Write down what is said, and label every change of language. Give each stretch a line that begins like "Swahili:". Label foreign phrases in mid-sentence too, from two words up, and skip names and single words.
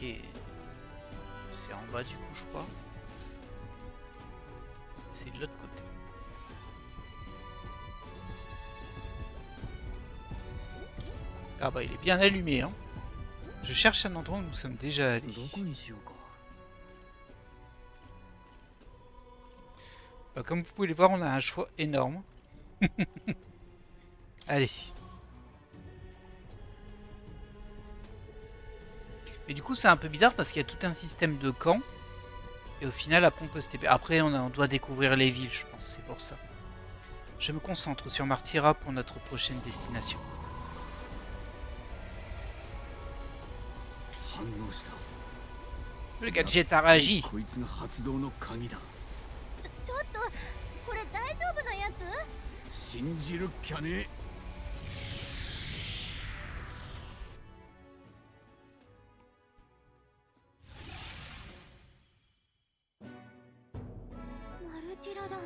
French: C'est en bas du coup, je crois. C'est de l'autre côté. Ah bah il est bien allumé, hein. Je cherche un endroit où nous sommes déjà allés.
Japanese: どこにしようか。
French: Bah, comme vous pouvez le voir, on a un choix énorme. Allez. Mais du coup, c'est un peu bizarre parce qu'il y a tout un système de camps. Et au final, après, on peut se TP. Après, on doit découvrir les villes, je pense. C'est pour ça. Je me concentre sur Martyra pour notre prochaine destination.
Japanese: 反応した。
French: Le gadget a réagi.
Japanese: こいつが発動の鍵だ。ちょっとこれ大丈夫なやつ？信じるっきゃね。マルティラだ。